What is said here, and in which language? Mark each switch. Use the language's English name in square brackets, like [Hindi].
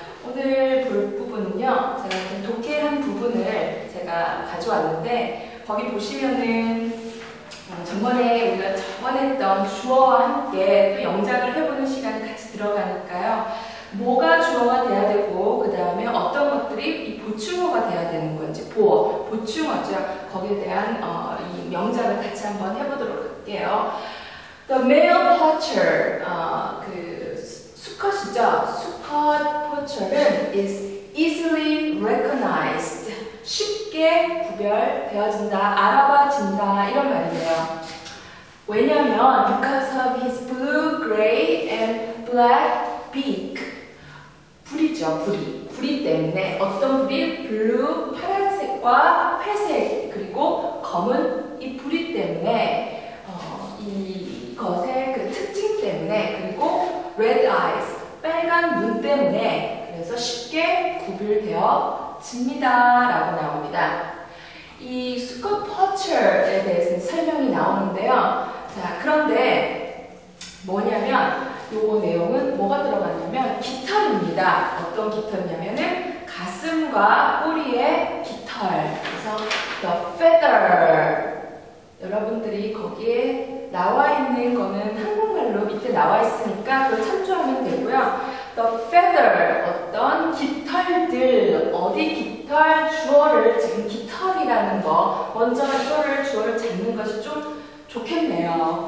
[Korean] 오늘 볼 부분은요. 제가 좀 독해한 부분을 제가 가져왔는데 거기 보시면은 전번에 우리가 했던 주어와 함께 또 영작을 해보는 시간이 같이 들어가니까요. 뭐가 주어가 돼야 되고 그 다음에 어떤 것들이 이 보충어가 돼야 되는 건지 보충어죠. 거기에 대한 이 명작을 같이 한번 해보도록 할게요. [English] The male poacher, [Korean] 그 수컷이죠. 수컷 포처는 [English] is easily recognized. [Korean] 쉽게 구별되어진다, 알아봐진다 이런 말이에요. 왜냐하면 [English] because of his blue, gray, and black beak. [Korean] 불이죠, 불이 때문에 어떤 불이 블루, 파란색과 회색 그리고 검은 이 불이 때문에 이것의 그 특징 때문에 그리고 [English] red eyes, [Korean] 빨간 눈 때문에 그래서 쉽게 구별되어집니다 라고 나옵니다. 이 수컷 포처에 대해서는 설명이 나오는데요. 자, 그런데 뭐냐면 요거 내용은 뭐가 들어갔냐면 깃털입니다. 어떤 깃털이냐면은 가슴과 꼬리의 깃털. 그래서 [English] the feather. [Korean] 여러분들이 거기에 나와 있는 거는 한국말로 밑에 나와 있으니까 그걸 참조하면 되고요. [English] The feather. [Korean] 어떤 깃털들. 어디 깃털? 주어를 지금 깃털이라는 거. 먼저 이거를 주어를 잡는 것이 좀 좋겠네요.